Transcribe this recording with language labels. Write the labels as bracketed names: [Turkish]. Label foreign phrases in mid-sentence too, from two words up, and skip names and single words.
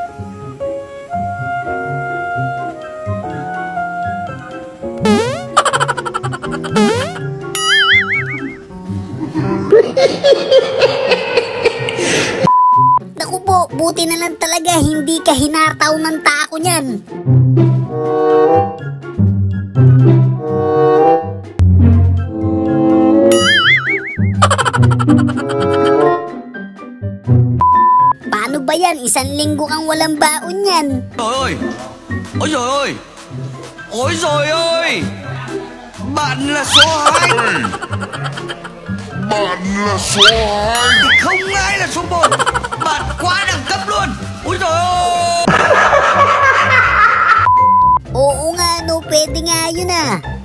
[Filipino] Naku po, buti na lang talaga hindi ka hinataw ng tako niyan. Paano ba yan? 1 linggo kang walang baon yan. [Vietnamese] Ôi! Ôi trời ơi! Ôi trời ơi! Bạn là số 2! Bạn là số 2. Không ai là số 1! Bạn quá đẳng cấp luôn! Ôi trời ơi! [Filipino] Oo nga, no, pwede nga yun ah.